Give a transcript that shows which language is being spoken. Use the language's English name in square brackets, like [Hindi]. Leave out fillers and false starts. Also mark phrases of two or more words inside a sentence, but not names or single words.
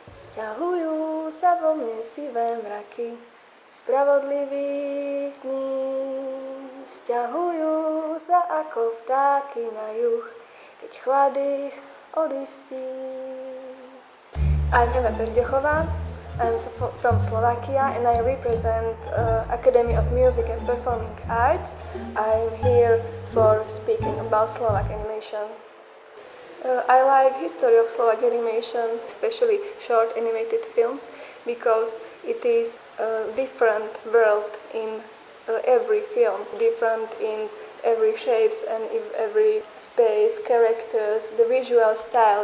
[Slovak] Sťahujú sa vo mne sivé mraky spravodlivých dní. Sťahujú sa ako vtáky na juh, keď chlad ich odistí. [English] I'm Eva Berdechová. I'm from Slovakia and I represent Academy of Music and Performing Arts. I'm here for speaking about Slovak animation. I like history of Slovak animation, especially short animated films, because it is a different world in every film, different in every shapes and in every space, characters, the visual style.